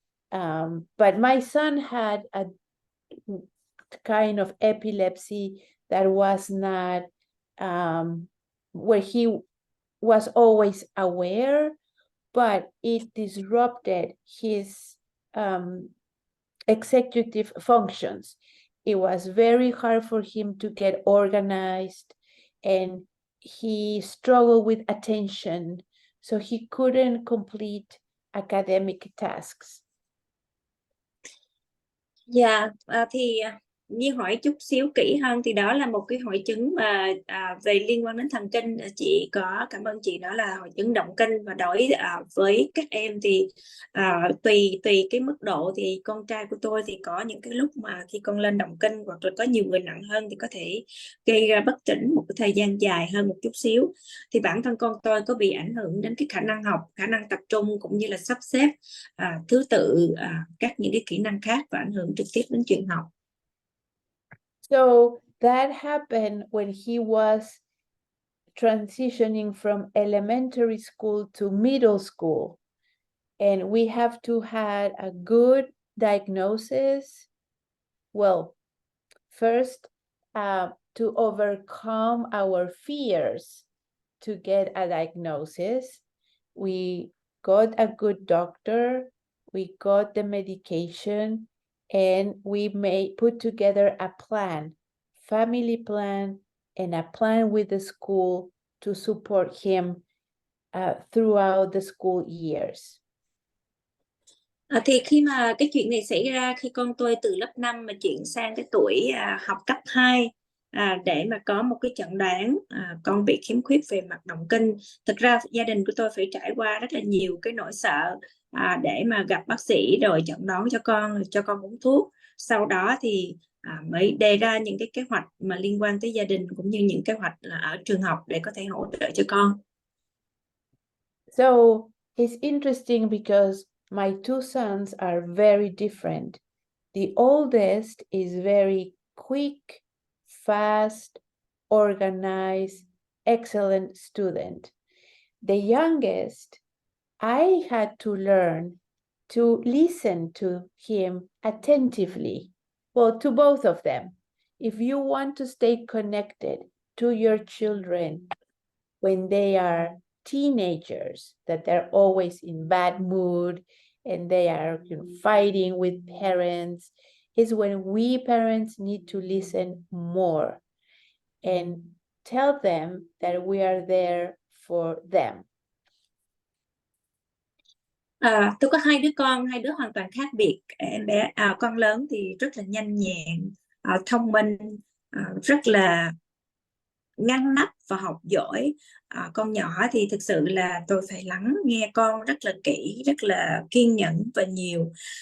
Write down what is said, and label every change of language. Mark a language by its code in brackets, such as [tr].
[en] But my son had a kind of epilepsy that was not where he was always aware, but it disrupted his executive functions. It was very hard for him to get organized, and he struggled with attention, so he couldn't complete academic tasks. [vi] Dạ, thì như hỏi chút xíu kỹ hơn thì đó là một cái hội chứng mà về liên quan đến thần kinh. Chị có cảm ơn chị, đó là hội chứng động kinh, và đối với các em thì tùy cái mức độ, thì con trai của tôi thì có những cái lúc mà khi con lên động kinh, hoặc là có nhiều người nặng hơn thì có thể gây ra bất tỉnh một cái thời gian dài hơn một chút xíu. Thì bản thân con tôi có bị ảnh hưởng đến cái khả năng học, khả năng tập trung, cũng như là sắp xếp thứ tự những cái kỹ năng khác, và ảnh hưởng trực tiếp đến chuyện học. [en] So that happened when he was transitioning from elementary school to middle school. And we have to have a good diagnosis. Well, first, to overcome our fears to get a diagnosis, we got a good doctor, we got the medication, and we may put together a plan, family plan, and a plan with the school to support him throughout the school years. [vi] Thì khi mà cái chuyện này xảy ra, khi con tôi từ lớp 5 mà chuyển sang cái tuổi học cấp 2, để mà có một cái chẩn đoán con bị khiếm khuyết về mặt động kinh. Thực ra gia đình của tôi phải trải qua rất là nhiều cái nỗi sợ để mà gặp bác sĩ rồi chẩn đoán cho con uống thuốc. Sau đó thì mới đề ra những cái kế hoạch mà liên quan tới gia đình, cũng như những kế hoạch ở trường học để có thể hỗ trợ cho con. [en] So it's interesting because my two sons are very different. The oldest is very quick, fast, organized, excellent student. The youngest, I had to learn to listen to him attentively. Well, to both of them. If you want to stay connected to your children when they are teenagers, that they're always in bad mood and they are fighting with parents, is when we parents need to listen more and tell them that we are there for them. [vi] Tôi có hai đứa hoàn toàn khác biệt. Em bé con lớn thì rất là nhanh nhẹn, thông minh, rất là ngăn nắp và học giỏi con nhỏ thì thực sự là tôi phải lắng nghe con rất là kỹ, rất là kiên nhẫn và nhiều.